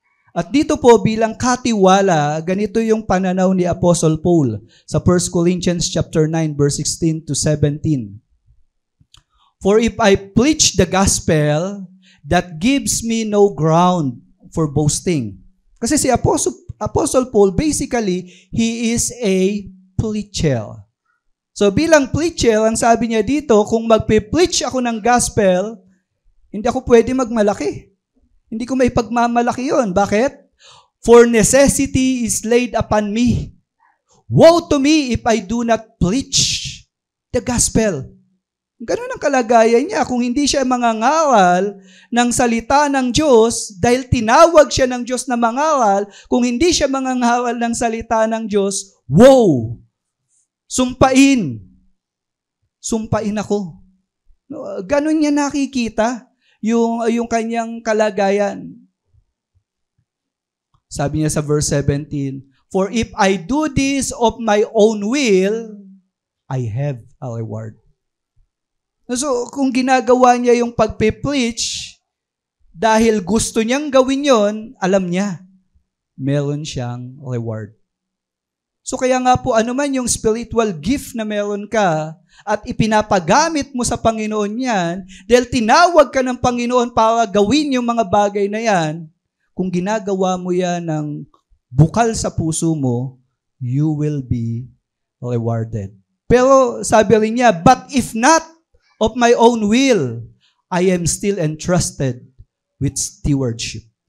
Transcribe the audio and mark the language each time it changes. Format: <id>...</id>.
<tl>At dito po, bilang katiwala, ganito yung pananaw ni Apostle Paul sa 1 Corinthians chapter 9, verse 16 to 17.</tl> <en>For if I preach the gospel, that gives me no ground for boasting.</en> <tl>Kasi si</tl> <en>Apostle Paul, basically, he is a preacher.</en> <tl>So bilang preacher, ang sabi niya dito, kung magpe-preach ako ng gospel, hindi ako pwede magmalaki. Hindi ko may pagmamalaki yun. Bakit?</tl> <en>For necessity is laid upon me. Woe to me if I do not preach the gospel.</en> <tl>Ganun ang kalagayan niya. Kung hindi siya mangangaral ng salita ng Diyos, dahil tinawag siya ng Diyos na mangaral, kung hindi siya mangangaral ng salita ng Diyos, woe! Sumpain! Sumpain ako. Ganun niya nakikita yung kanyang kalagayan. Sabi niya sa</tl> <en>verse 17, for if I do this of my own will, I have a reward.</en> <tl>So, kung ginagawa niya yung pagpe-preach, dahil gusto niyang gawin yon, alam niya, meron siyang reward. So, kaya nga po, ano man yung spiritual gift na meron ka, at ipinapagamit mo sa Panginoon yan, dahil tinawag ka ng Panginoon para gawin yung mga bagay na yan, kung ginagawa mo yan ng bukal sa puso mo,</tl> <en>you will be rewarded.</en> <tl>Pero sabi rin niya,</tl> <en>but if not of my own will, I am still entrusted with stewardship.</en>